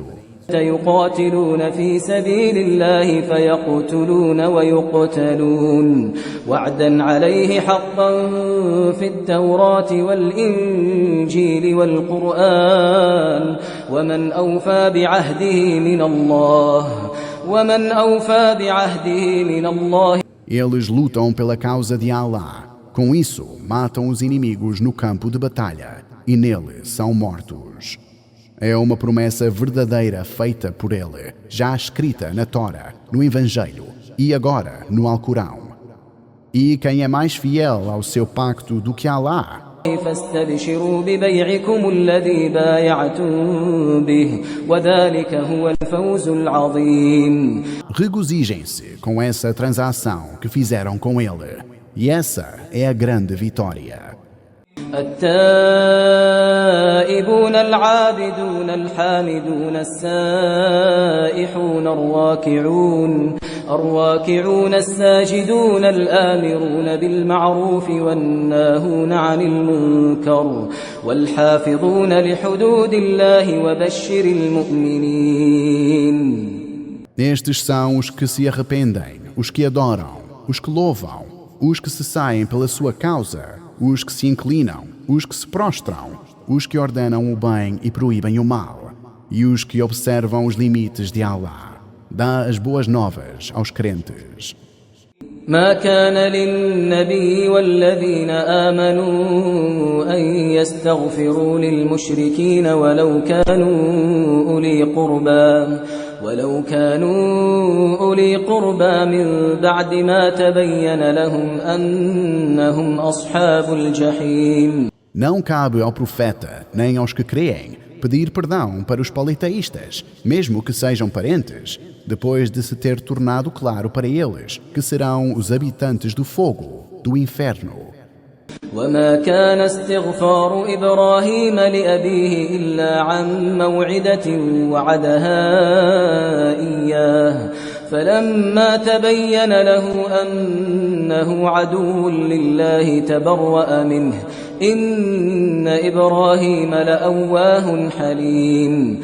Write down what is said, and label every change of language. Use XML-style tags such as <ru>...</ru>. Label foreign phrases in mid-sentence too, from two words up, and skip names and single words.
<ar>يقاتلون في سبيل الله فيقتلون ويقتلون وعدا عليه حقا في التوراة والإنجيل والقرآن ومن أوفى بعهده من الله.</ar> <pt>Eles lutam pela causa de Allah. Com isso, matam os inimigos no campo de batalha e nele são mortos. É uma promessa verdadeira feita por ele, já escrita na Tora, no Evangelho e agora no Alcorão. E quem é mais fiel ao seu pacto do que Allah?</pt> <ar>فاستبشروا ببيعكم الذي بايعتم به وذلك هو الفوز العظيم.</ar> <pt>Regozijem-se com essa transação que fizeram com ele. E essa é a grande vitória.</pt> <ar>التائبون العابدون الحامدون السائحون الراكعون الساجدون الآمرون بالمعروف والناهون عن المنكر والحافظون لحدود الله وبشر المؤمنين.</ar> <pt>Estes são os que se arrependem, os que adoram, os que louvam, os que se saem pela sua causa, os que se inclinam, os que se prostram, os que ordenam o bem e proíbem o mal, e os que observam os limites de Allah. Dá as boas novas aos crentes.</pt> <ar>ما كان للنبي والذين آمنوا أن يستغفروا للمشركين ولو كانوا أولي قربى من بعد ما تبين لهم أنهم أصحاب الجحيم.</ar> <pt>Não cabe ao profeta, nem aos que creem, pedir perdão para os politeístas, mesmo que sejam parentes, depois de se ter tornado claro para eles que serão os habitantes do fogo, do inferno.</pt> <ar>وما كان استغفار إبراهيم لأبيه إلا عن موعدة وعدها إياه فلما تبين له أنه عدو لله تبرأ منه إن إبراهيم لأواه حليم.</ar>